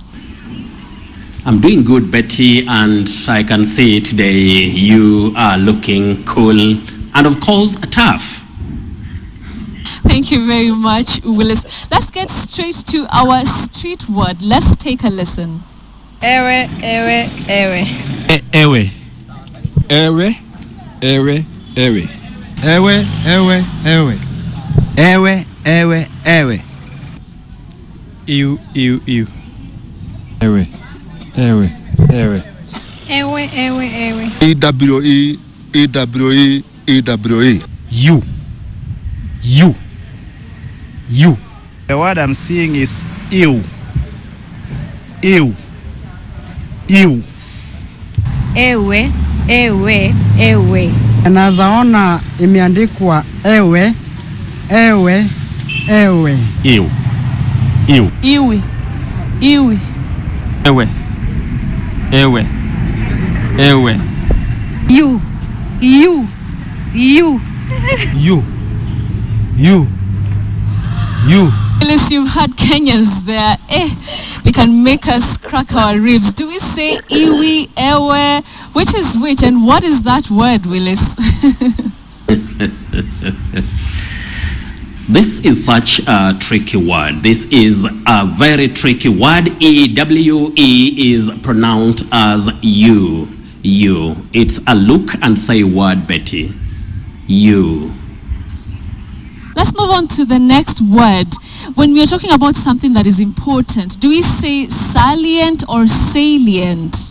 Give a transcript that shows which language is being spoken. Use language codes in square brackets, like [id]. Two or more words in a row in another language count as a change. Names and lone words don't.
[en] I'm doing good, Betty, and I can see today you are looking cool and, of course, tough. Thank you very much, Willis. Let's get straight to our street word. Let's take a listen. Ewe, ewe, ewe. Ewe. Ewe, ewe, ewe. Ewe, ewe, ewe. Ewe, ewe, ewe. Ew, ew, ew. Ewe, ewe, ewe. Ewe, ewe, ewe. E-W-E, E-W-E, E-W-E. You. You. You. The word I'm seeing is ew. Ew. Ew. Ewe, ewe, ewe. [sw] Nazaona imeandikwa [en] ewe, ewe, ewe. Ew. Ew. Iwi. Iwi. Ewe. Ewe. Ewe. You, you, you. You. You. You. Willis, you've had Kenyans there. They can make us crack our ribs. Do we say iwi, ewe? Which is which, and what is that word, Willis? This is such a tricky word. This is a very tricky word. E-W-E is pronounced as you. You. It's a look and say word, Betty. You. Let's move on to the next word. When we are talking about something that is important, do we say salient or salient?